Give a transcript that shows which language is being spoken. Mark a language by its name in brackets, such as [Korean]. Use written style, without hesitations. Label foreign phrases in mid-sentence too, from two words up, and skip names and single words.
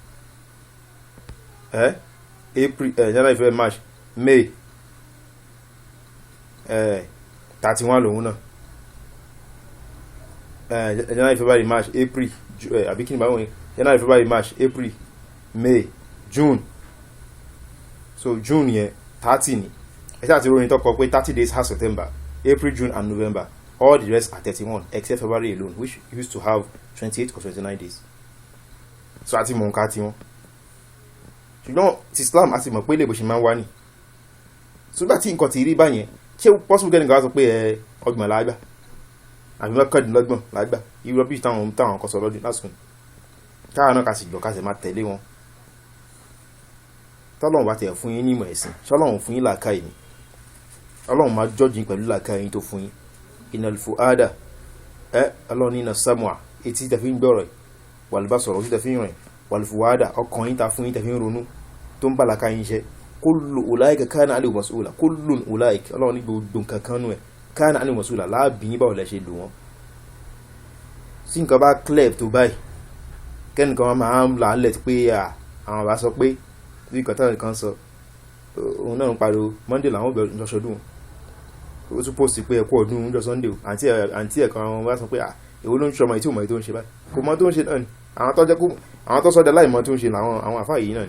[English] April, January, February, March, May, [Yoruba] 31 lòun náà. [English] January, February, March, April, [Yoruba] àbí kí ni báwọn yẹn? [English] January, February, March, April, May, June. [Yoruba] So June yẹn 30 ni. Ẹ ṣáà ti ròyìn tó kọ pé [English] 30 days has September, April, June and November. All the rest are 31 except February alone, which used to have 28 or 29 days. [Yoruba] So àti mọ̀ nǹkan tiwọn. Ṣùgbọ́n ti Islam àti mọ̀ pé ilé ìbòṣe máa ń wá ní. Ṣùgbọ́n tí nǹkan ti rí báyẹn, ṣé possible gẹ́gẹ́ nǹkan wá sọ pé ọgbọ̀n lágbà àbí mọ́kàndínlọ́gbọ̀n lágbà irú rọ́bì táwọn kan sọ lọ́dún lásìkò. Káà náà ká sì gbọ́ ká sì máa tẹ̀lé wọn. Tọ́lọ́run bá tẹ̀ fún yín ní ìmọ̀ ẹ̀sìn, ṣọ́lọ́run fún yín làákàyè ni. Ọlọ́run máa jọ́jìn pẹ̀lú làákàyè yín tó fún yín. [Arabic] إن الفؤاد [Yoruba] Ọlọ́run ní iná sam'a etí tẹ̀ fi ń gbọ́rọ̀ [Arabic] والبصر [Yoruba] ojú tẹ̀ fi ń rìn [Arabic] والفؤاد [Yoruba] ọkàn yín ta fún yín tẹ̀ fi ń ronú tó ń bá làákàyè yín ṣe. [Arabic] كل أولئك كان عليه مسؤولا كل أولئك [Yoruba] Ọlọ́run ní gbogbo nǹkan kan nù ẹ̀ [Arabic] كان عليه مسؤولا [Yoruba] láàbí yín báwo lẹ ṣe lò wọ́n. Sí nǹkan bá clear tó báyìí kẹ́nìkan máa ń là á lẹ̀ pé àwọn bá sọ pé bí kọ̀tà kan sọ òun náà ń pariwo Monday làwọn bẹ̀rẹ̀ lọ́sọdún ó tún post pé ẹ̀kú ọdún ọjọ́ Sunday àǹtí ẹ̀kan àwọn bá sọ pé èwo ló ń ṣọmọ ìtí òmò tó ń ṣe báyìí kò mọ tó ń ṣe náà ni àwọn tó sọ́dẹ̀ láì mọ tó ń ṣe làwọn àwọn àfáà yìí náà ni.